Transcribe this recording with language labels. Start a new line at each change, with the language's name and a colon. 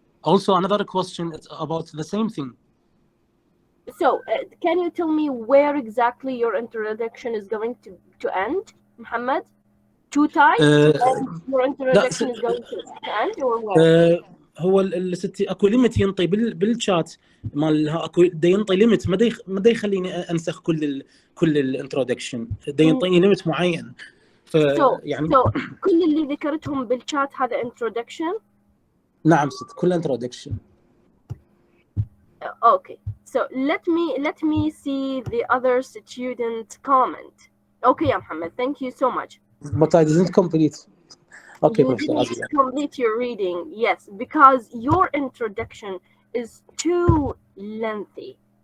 English: Also, another question is about the same thing. So, can you tell me where exactly your introduction is going to end, Muhammad? Two types, and your
Arabic: لا
English: introduction is going to end, or where?
Arabic: هو ستي اكو ليميت ينطي بالشات مال اكو دا ينطي ليميت ما دا يخليني انسخ كل الانترودكشن دا ينطيني ليميت معين يعني So كل اللي ذكرتهم بالشات هذا introduction. نعم ست كل introduction.
English: Okay, so let me see the other student comment. Okay, Muhammad, thank you so much. But I didn't complete. Okay, you Professor. didn't complete your reading, yes, because your introduction is too lengthy.